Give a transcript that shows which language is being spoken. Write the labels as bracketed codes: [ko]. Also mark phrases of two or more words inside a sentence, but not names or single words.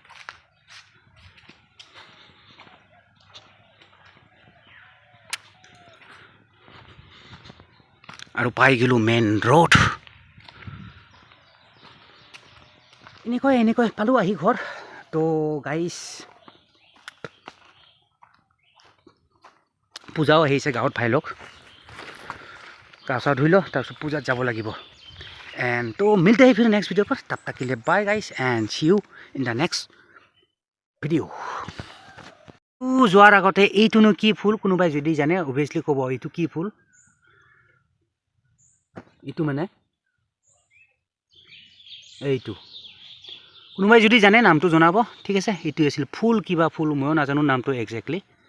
[as] আৰু পাই গ'লোঁ মেইন ৰোড এনেকৈ পালোঁ আহি ঘৰ তো গাইছ পূজাও আহিছে গাঁৱত ভাই লওক গা চা ধুই লওঁ তাৰপিছত পূজাত যাব লাগিব [hi] एंड तो मिलते हैं फिर [en] next video [hi] पर तब तक के लिए [en] bye guys and see you in the next video [as] যোৱাৰ আগতে এইটোনো কি ফুল কোনোবাই যদি জানে অবভিয়াসলি ক'ব এইটো কি ফুল এইটো মানে এইটো কোনোবাই যদি জানে নামটো জনাব ঠিক আছে এইটো আছিল ফুল কিবা ফুল ময়ো নাজানো নামটো একজেক্টলি